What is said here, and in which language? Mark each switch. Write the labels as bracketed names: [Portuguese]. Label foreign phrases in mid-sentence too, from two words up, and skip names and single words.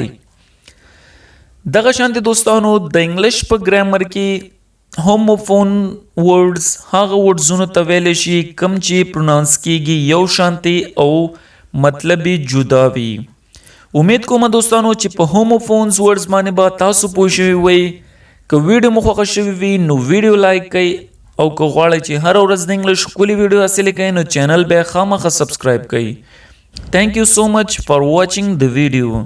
[Pashto] دغه شانتي دوستانو د انګلیش په ګرامر کې [English] homophone words [Pashto] هغه ورډزونو ته ویل شي کوم چې پروناونس کیږي یو شانتي او مطلب جدا وي. امید کوم دوستانو چې په [English] homophones words [Pashto] باندې به تاسو پوه شوي وئ. که ویډیو مو خوښه شوي وي نو ویډیو لایک کړئ او که غواړئ چې هر ورځ د انګلیش ښکلي ویډیو حاصل کړئ نو چینل بیا خامخا سبسکرایب کړئ. [English] Thank you so much for watching the video.